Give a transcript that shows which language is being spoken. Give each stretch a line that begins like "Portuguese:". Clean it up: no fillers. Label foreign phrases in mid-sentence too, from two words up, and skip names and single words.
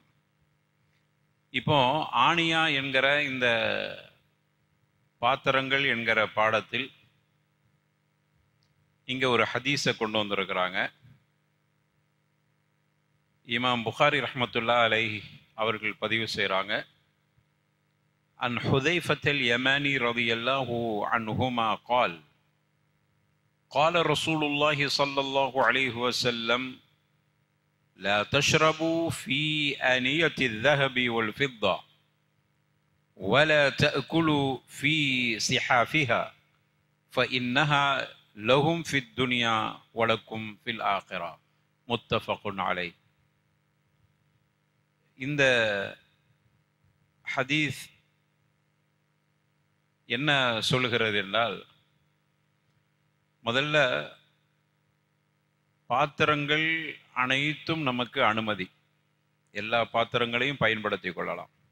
Tamil: இப்போ ஆனியா என்கிற இந்த பாத்திரங்கள் என்கிற பாடத்தில் இங்கே ஒரு ஹதீஸை கொண்டு வந்திருக்கிறாங்க. இமாம் புகாரி
Arabic: رحمة الله عليه
Tamil: அவர்கள் பதிவு செய்கிறாங்க.
Arabic: عن حذيفة اليماني رضي الله عنهما قال قال رسول الله صلى الله عليه وسلم لا تشربوا في آنية الذهب والفضة ولا تأكلوا في صحافها فإنها لهم في الدنيا ولكم في الآخرة. متفق عليه.
Tamil: இந்த ஹதீஸ் என்ன சொல்லுகிறது என்றால், முதல்ல பாத்திரங்கள் அனைத்தும் நமக்கு அனுமதி, எல்லா பாத்திரங்களையும் பயன்படுத்தி கொள்ளலாம்.